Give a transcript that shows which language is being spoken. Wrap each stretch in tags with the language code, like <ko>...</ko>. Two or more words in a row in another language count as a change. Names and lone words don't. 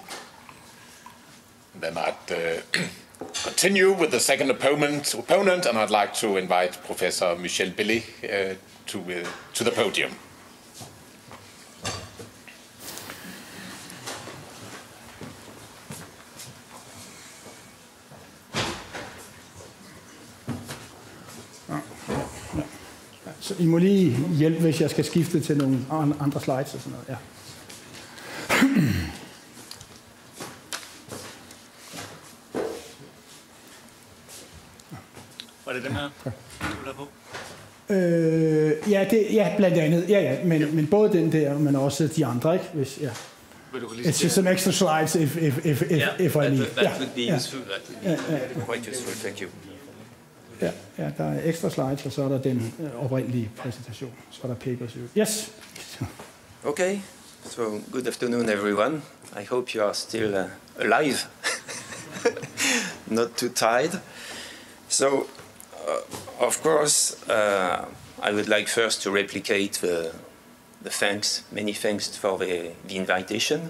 <en>Then I'd continue with the second opponent, and I'd like to invite Professor Michel Bellet to the podium.</en> <da>Så I må lige hjælpe, hvis jeg skal skifte til nogle andre slides og sådan noget. Ja. Var det den her, du lavede på? Ja, blandt andet. Ja, men både den der, men også de andre, ikke? Hvis, ja.</da> <en>It's just some extra slides if I need. That would be useful. That would be quite useful. Thank you.</en> <da>Ja, der er ekstra slides, og så er der den oprindelige præsentation. Så er der papers. Yes.</da> <en>Okay. So good afternoon, everyone. I hope you are still alive, not too tired. So, of course, I would like first to replicate the thanks, many thanks for the invitation.</en>